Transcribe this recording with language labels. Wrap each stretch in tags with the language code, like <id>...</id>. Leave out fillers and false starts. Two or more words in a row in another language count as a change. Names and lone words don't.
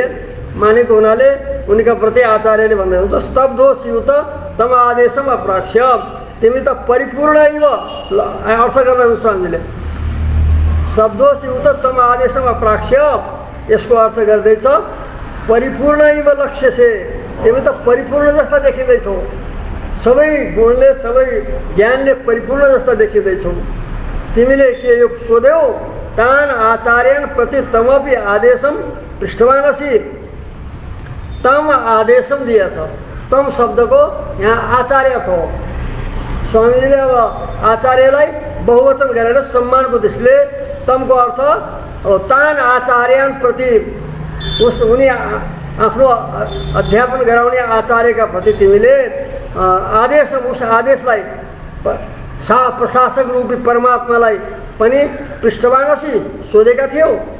<ne>मानेको हुनाले उनका प्रति आचार्यले भन्दै हुन्छ</ne> <sa>स्तब्धोऽस्युत तम आदेशम अप्राक्ष्य,</sa> <ne>तिमी त परिपूर्ण अर्थ गर्दा हुन्छ स्वामीले</ne> <sa>शब्दोऽस्युत तम आदेशम अप्राक्ष्य,</sa> <ne>यसको अर्थ गर्दैछ परिपूर्ण लक्ष्य से, तिमी त परिपूर्ण जस्ता देखिँदैछौ, सबै गुणले सबै ज्ञानले परिपूर्ण जस्ता देखिँदैछौ। तिमीले के यो सोध्यौ</ne> <sa>तान आचार्यन प्रति तमपि आदेशम पृष्ठवानसी, तम आदेशम</sa> <ne>दिएछ। तम शब्दको यहाँ आचार्य हो। स्वामीजीले अब आचार्यलाई बहुवचन गरेर सम्मानको दृष्टिले तमको अर्थ</ne> <sa>तान आचार्यन प्रति,</sa> <ne>उनी आफ्नो अध्यापन गराउने आचार्यका प्रति तिमीले आदेश, उस आदेशलाई प्रशासक रूपी परमात्मालाई पनि पृष्ठवानसी सोधेका थियौ।</ne>